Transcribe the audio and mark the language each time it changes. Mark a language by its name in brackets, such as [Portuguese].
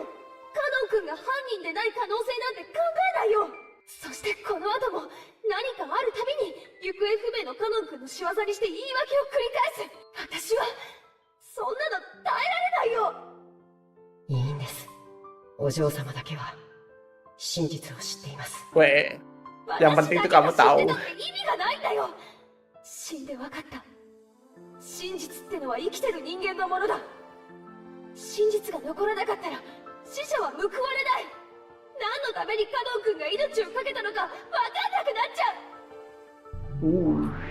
[Japanese] カノン君が犯人でない可能性なんて考えないよ。そしてこの後も何かあるたびに行方不明のカノン君の仕業にして言い訳を繰り返す。私はそんなの耐えられないよ。いいんです。お嬢様だけは真実を知っています。 [Indonesian] Weh, yang penting itu kamu tahu. [Japanese] 意味がないんだよ。死んで分かった。真実ってのは生きてる人間のものだ。真実が残らなかったら死者は報われない。何のためにカノン君が命を懸けたのか分かんなくなっちゃう。